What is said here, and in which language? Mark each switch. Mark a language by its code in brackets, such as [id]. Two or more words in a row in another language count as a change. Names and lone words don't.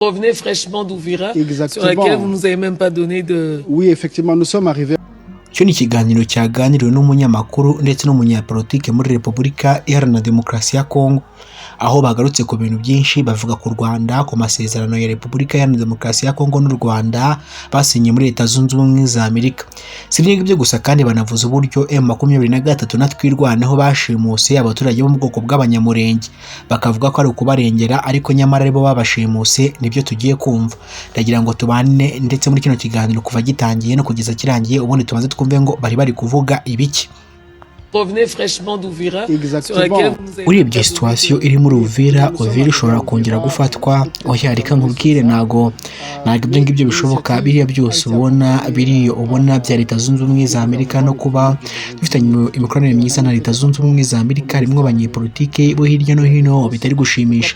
[fr] Revenez fraîchement d'Uvira, sur Exactement. laquelle vous nous avez même pas donné de... Oui, effectivement, nous sommes arrivés. [rw] Cyo ni ikiganiro cyaganiriwe n'umunyamakuru ndetse n'umunyapolitike muri Repubulika Iharanira Demokarasi ya Kongo, aho bagarutse ku bintu byinshi bavuga ku Rwanda, ku masezerano ya Repubulika Iharanira Demokarasi ya Kongo n'u Rwanda basinye muri Leta Zunze Ubumwe za Amerika. Si ibyo gusa kandi banavuze uburyo M23 na Twirwaneho bashimuse abaturage bo mu bwoko bw'abanyamurenge, bakavuga ko ari ukubarengera ariko nyamara aribo babashimuse. Nibyo tugiye kumva. Ndagira ngo tubane ndetse muri kino kiganiro kuva gitangiye no kugeza kirangiye, ubundi tubanze twumve ngo bari kuvuga ibiki. [fr] Revenez fraîchement d'Uvira, sur Exactement. laquelle vous nous avez [rw] Urebye situation iri muri Uvira ishobora kongera gufatwa. Oya reka nkubwire, ntago ibyo ngibyo bishoboka. Biriya byose ubona bya Leta Zunze Ubumwe za Amerika no kuba bifitanye imikoranire myiza na Leta Zunze Ubumwe za Amerika, harimo abanyepolitike bo hirya no hino bitari gushimisha.